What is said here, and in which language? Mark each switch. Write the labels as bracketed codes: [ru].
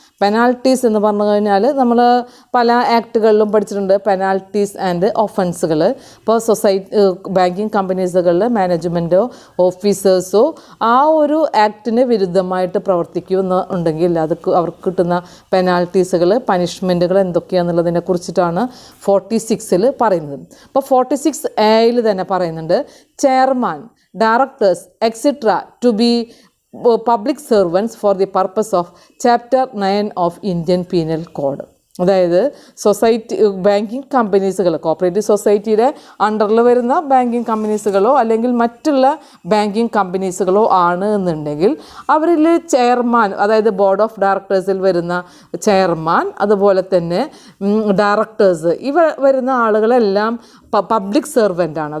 [ml] Penalties എന്ന് പറഞ്ഞു കഴിഞ്ഞാൽ നമ്മൾ പല ആക്ടുകളിലും പഠിച്ചിട്ടുണ്ട്, പെനാൽറ്റീസ് ആൻഡ് ഒഫൻസുകൾ. ഇപ്പോൾ ബാങ്കിങ് കമ്പനീസുകളിൽ മാനേജ്മെൻറ്റോ ഓഫീസേഴ്സോ ആ ഒരു ആക്ടിന് വിരുദ്ധമായിട്ട് പ്രവർത്തിക്കുന്നുണ്ടെങ്കിൽ അവർക്ക് കിട്ടുന്ന പെനാൽറ്റീസുകൾ, പനിഷ്മെൻറ്റുകൾ എന്തൊക്കെയാണെന്നുള്ളതിനെ കുറിച്ചിട്ടാണ് 46ൽ പറയുന്നത്. അപ്പോൾ 46Aയിൽ തന്നെ പറയുന്നുണ്ട്, [en] Chairman, directors etcetera to be public servants for the purpose of Chapter 9 of Indian Penal Code. [ml] അതായത് ബാങ്കിങ് കമ്പനീസുകൾ, കോപ്പറേറ്റീവ് സൊസൈറ്റിയുടെ അണ്ടറിൽ വരുന്ന ബാങ്കിങ് കമ്പനീസുകളോ അല്ലെങ്കിൽ മറ്റുള്ള ബാങ്കിങ് കമ്പനീസുകളോ ആണ് എന്നുണ്ടെങ്കിൽ അവരിൽ ചെയർമാൻ, അതായത് ബോർഡ് ഓഫ് ഡയറക്ടേഴ്സിൽ വരുന്ന ചെയർമാൻ, അതുപോലെ തന്നെ ഡയറക്ടേഴ്സ്, വരുന്ന ആളുകളെല്ലാം പബ്ലിക് സെർവൻ്റാണ്.